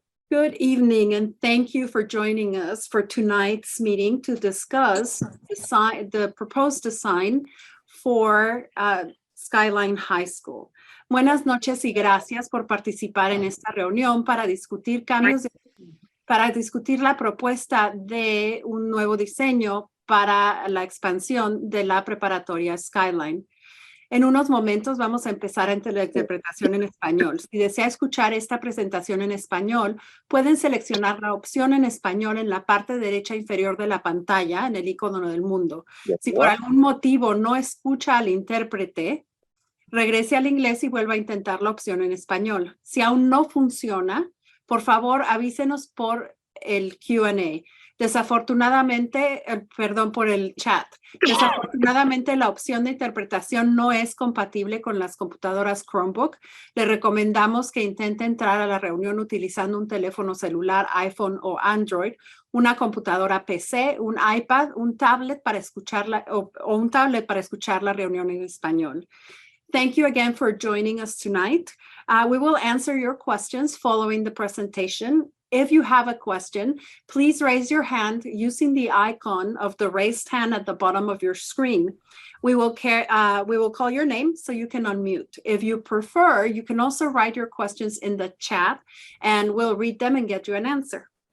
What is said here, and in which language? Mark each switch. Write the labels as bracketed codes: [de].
[en] Good evening, and thank you for joining us for tonight's meeting to discuss the proposed design for Skyline High School. [es] Buenas noches y gracias por participar en esta reunión para discutir para discutir la propuesta de un nuevo diseño para la expansión de la preparatoria Skyline. En unos momentos vamos a empezar entre la interpretación en español. Si desea escuchar esta presentación en español, pueden seleccionar la opción en español en la parte derecha inferior de la pantalla, en el icono del mundo. Si por algún motivo no escucha al intérprete, regrese al inglés y vuelva a intentar la opción en español. Si aún no funciona, por favor avísenos por el Q&A. Desafortunadamente, perdón por el chat. Desafortunadamente, la opción de interpretación no es compatible con las computadoras Chromebook. Le recomendamos que intente entrar a la reunión utilizando un teléfono celular, iPhone o Android, una computadora PC, un iPad, un tablet para escuchar o un tablet para escuchar la reunión en español. [en] Thank you again for joining us tonight. We will answer your questions following the presentation. If you have a question, please raise your hand using the icon of the raised hand at the bottom of your screen. We will call your name so you can unmute. If you prefer, you can also write your questions in the chat and we'll read them and get you an answer.